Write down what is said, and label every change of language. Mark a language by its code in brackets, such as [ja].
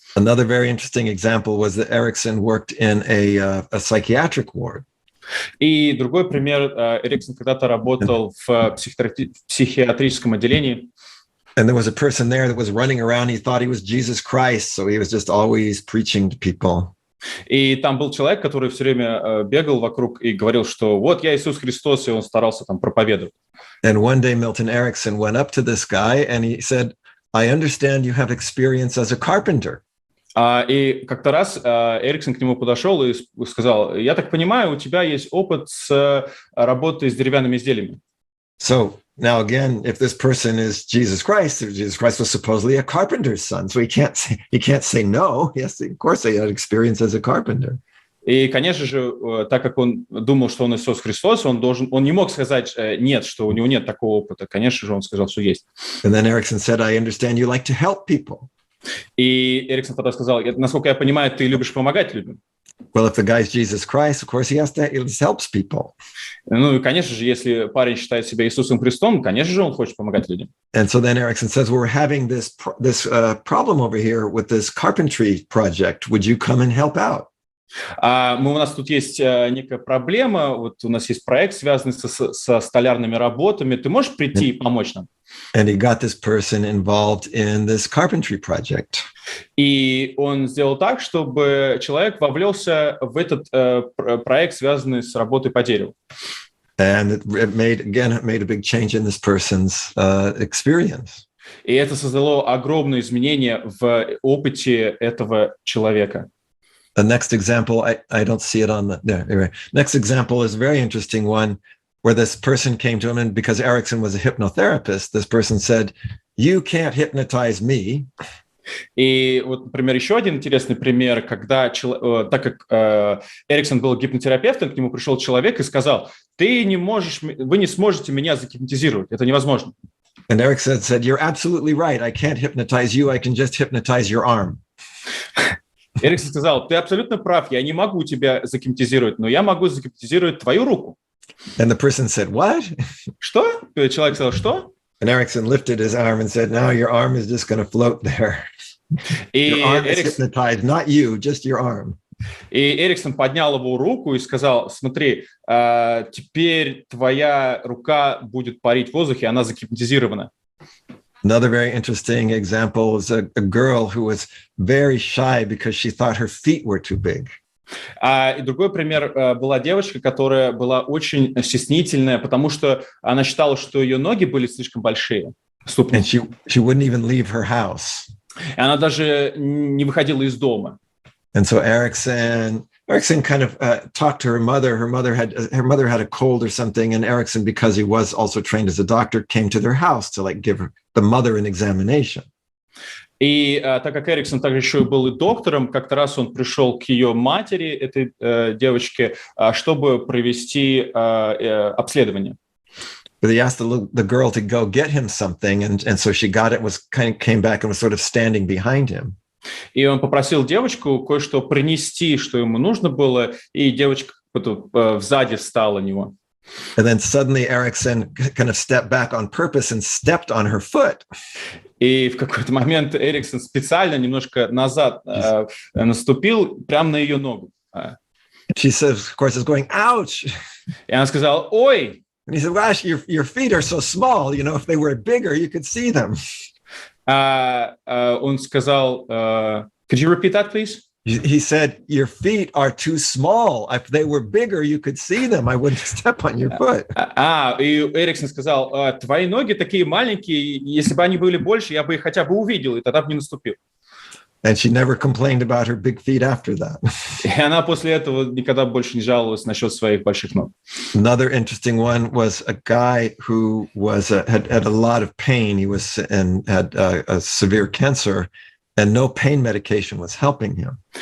[en] Another very interesting example was that Erickson worked in a psychiatric ward. [ru] И другой пример, Эриксон когда-то работал в психиатрическом отделении. [en] And there was a person there that was running around. He thought he was Jesus Christ, so he was just always preaching to people. [ru] И там был человек, который все время бегал вокруг и говорил, что вот я Иисус Христос, и он старался там проповедовать. [en] And one day Milton Erickson went up to this guy and he said, I understand you have experience as a carpenter. [ru] И как-то раз Эриксон к нему подошел и сказал, я так понимаю, у тебя есть опыт с работой с деревянными изделиями. [en] So now again, if this person is Jesus Christ was supposedly a carpenter's son, so he can't say no. Yes, of course, he had experience as a carpenter. [ru] И, конечно же, так как он думал, что он Иисус Христос, он не мог сказать нет, что у него нет такого опыта. Конечно же, он сказал, что есть. [en] And then Erickson said, I understand you like to help people. [ru] И Эриксон тогда сказал, насколько я понимаю, ты любишь помогать людям. [en] Well, if the guy's Jesus Christ, of course, he helps people. [ru] Ну и, конечно же, если парень считает себя Иисусом Христом, конечно же, он хочет помогать людям. [en] And so then Erickson says, well, we're having this problem over here with this carpentry project. Would you come and help out? [ru] У нас тут есть некая проблема, вот у нас есть проект, связанный со столярными работами. Ты можешь прийти и помочь нам? [en] And he got this person involved in this carpentry project. [ru] И он сделал так, чтобы человек вовлелся в этот проект, связанный с работой по дереву. [en] And it made a big change in this person's experience. [ru] И это создало огромные изменения в опыте этого человека. [en] The next example, I don't see it on the there. Anyway, next example is a very interesting one where this person came to him, and because Erickson was a hypnotherapist, this person said, "You can't hypnotize me." [ru] И вот, например, еще один интересный пример, когда, так как Эриксон был гипнотерапевтом, к нему пришел человек и сказал, вы не сможете меня загипнотизировать, это невозможно. [en] And Erickson said, "You're absolutely right. I can't hypnotize you. I can just hypnotize your arm." [ru] Эриксон сказал, ты абсолютно прав, я не могу тебя загипнотизировать, но я могу загипнотизировать твою руку. [en] And the person said, what? [ru] Что? Человек сказал, что? [en] And Erickson lifted his arm and said, no, your arm is just going to float there. Your arm is hypnotized, not you, just your arm. [ru] И Эриксон поднял его руку и сказал, смотри, теперь твоя рука будет парить в воздухе, она загипнотизирована. [en] Another very interesting example is a girl who was very shy because she thought her feet were too big. [ru] И другой пример была девочка, которая была очень стеснительная, потому что она считала, что ее ноги были слишком большие. [en] And she wouldn't even leave her house. [ru] И она даже не выходила из дома. [en] And so Erickson kind of talked to her mother. Her mother had a cold or something, and Erickson, because he was also trained as a doctor, came to their house to give the mother an examination. [ru] И так как Эриксон также еще и был и доктором, как-то раз он пришел к ее матери, этой девочке, чтобы провести обследование. [en] But he asked the girl to go get him something, and so she got it. Came back and was sort of standing behind him. [ru] И он попросил девочку кое-что принести, что ему нужно было, и девочка сзади встала на него. [en] And then suddenly Erickson kind of stepped back on purpose and stepped on her foot. [ru] И в какой-то момент Эриксон специально немножко назад наступил прямо на ее ногу. [en] She says, of course, is going, ouch. [ru] И она сказала, ой. [en] And he said, gosh, your feet are so small. You know, if they were bigger, you could see them. [ru] Он сказал, [en] could you repeat that, please? He said, your feet are too small. If they were bigger, you could see them. I wouldn't step on your foot. [ru] И Эриксон сказал, твои ноги такие маленькие, если бы они были больше, я бы их хотя бы увидел, и тогда бы не наступил. [en] And she never complained about her big feet after that. [ru] И она после этого никогда больше не жаловалась насчет своих больших ног. [en] Another interesting one was a guy who had a lot of pain. He had a severe cancer, and no pain medication was helping him.